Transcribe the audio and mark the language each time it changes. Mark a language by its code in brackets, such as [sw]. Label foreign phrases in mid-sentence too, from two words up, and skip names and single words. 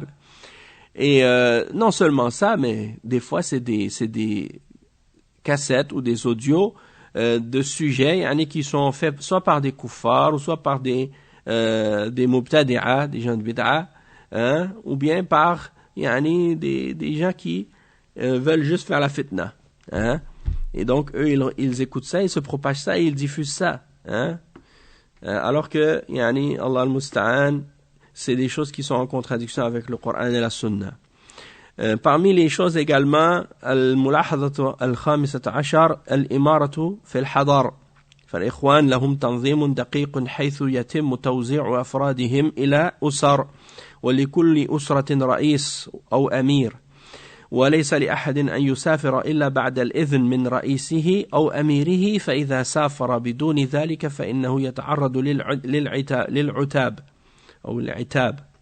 [fr] Et non seulement ça, mais des fois c'est des cassettes ou des audios de sujets qui sont faits soit par des kuffars ou soit par des mubtadi'a, des gens de bid'a, ou bien par des gens qui veulent juste faire la fitna. Et donc eux ils écoutent ça, ils se propagent ça et ils diffusent ça. Alors que [ar] الله المستعان, [fr] c'est des choses qui sont en contradiction avec le Coran et la Sunna. Parmi les choses également, [ar] الملاحظة الخامسة عشر، الإمارة في الحضر. فالإخوان لهم تنظيم دقيق حيث يتم توزيع أفرادهم إلى أسر، ولكل أسرة رئيس أو أمير، وليس لأحد أن يسافر إلا بعد الإذن من رئيسه أو أميره، فإذا سافر بدون ذلك فإنه يتعرض للعتاب أو العتاب.